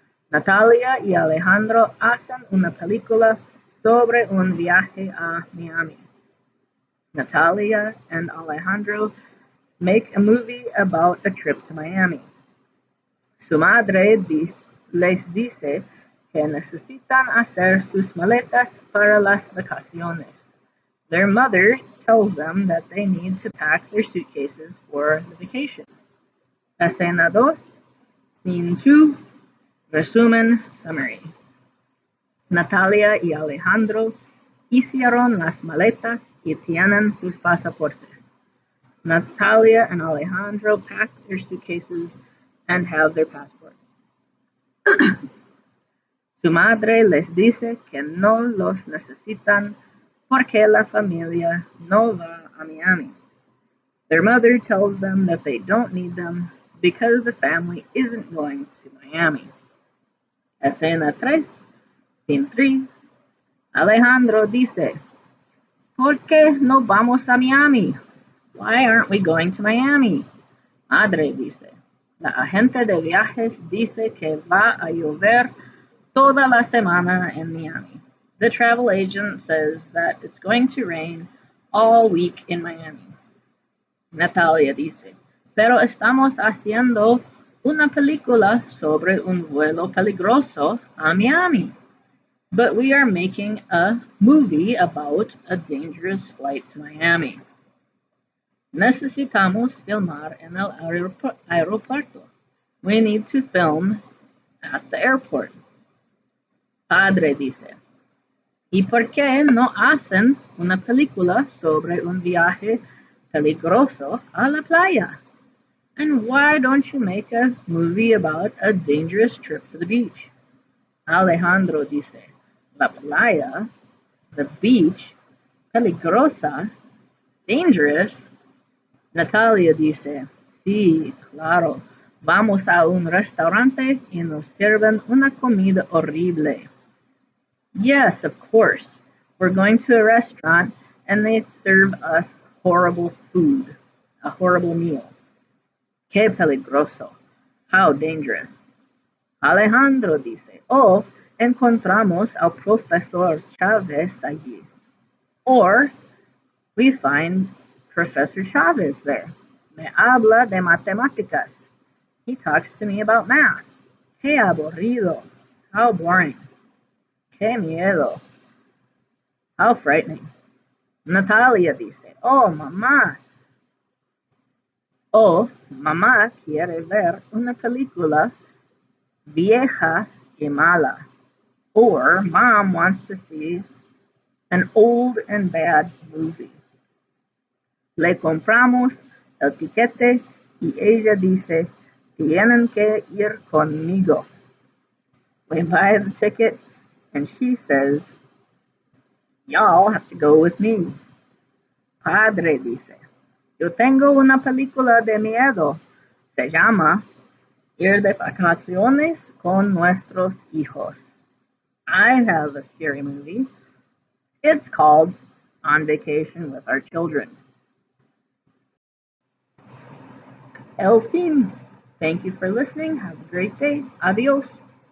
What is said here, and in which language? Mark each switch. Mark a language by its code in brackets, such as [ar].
[es] Natalia y Alejandro hacen una película sobre un viaje a Miami. [en] Natalia and Alejandro make a movie about a trip to Miami. [es] Su madre les dice que necesitan hacer sus maletas para las vacaciones. [en] Their mother tells them that they need to pack their suitcases for the vacation. [es] Escena 2, Scene 2, Resumen, Summary. Natalia y Alejandro hicieron las maletas y tienen sus pasaportes. [en] Natalia and Alejandro pack their suitcases and have their passports. [es] Su madre les dice que no los necesitan porque la familia no va a Miami. [en] Their mother tells them that they don't need them because the family isn't going to Miami. [es] Escena 3, Scene 3. Alejandro dice, ¿por qué no vamos a Miami? [en] Why aren't we going to Miami? [es] Madre dice, la agente de viajes dice que va a llover toda la semana en Miami. [en] The travel agent says that it's going to rain all week in Miami. [es] Natalia dice, pero estamos haciendo una película sobre un vuelo peligroso a Miami. [en] But we are making a movie about a dangerous flight to Miami. [es] Necesitamos filmar en el aeropuerto. [en] We need to film at the airport. [es] Padre dice, ¿y por qué no hacen una película sobre un viaje peligroso a la playa? [en] And why don't you make a movie about a dangerous trip to the beach? [es] Alejandro dice, la playa, the beach, peligrosa, dangerous. Natalia dice, sí, claro, vamos a un restaurante y nos sirven una comida horrible. [en] Yes, of course. We're going to a restaurant and they serve us horrible food, a horrible meal. [es] Qué peligroso. [en] How dangerous. [es] Alejandro dice, oh, encontramos al profesor Chávez allí. [en] Or, we find Professor Chavez there. [es] Me habla de matemáticas. [en] He talks to me about math. [es] Qué aburrido. [en] How boring. [es] Qué miedo. [en] How frightening. [es] Natalia dice, oh, mamá quiere ver una película vieja y mala. [en] Or, mom wants to see an old and bad movie. [es] Le compramos el tiquete y ella dice, tienen que ir conmigo. [en] We buy the ticket and she says, y'all have to go with me. [es] Padre dice, yo tengo una película de miedo. Se llama Ir de vacaciones con nuestros hijos. [en] I have a scary movie. It's called On Vacation with Our Children. [es] El fin. [en] Thank you for listening. Have a great day. Adios.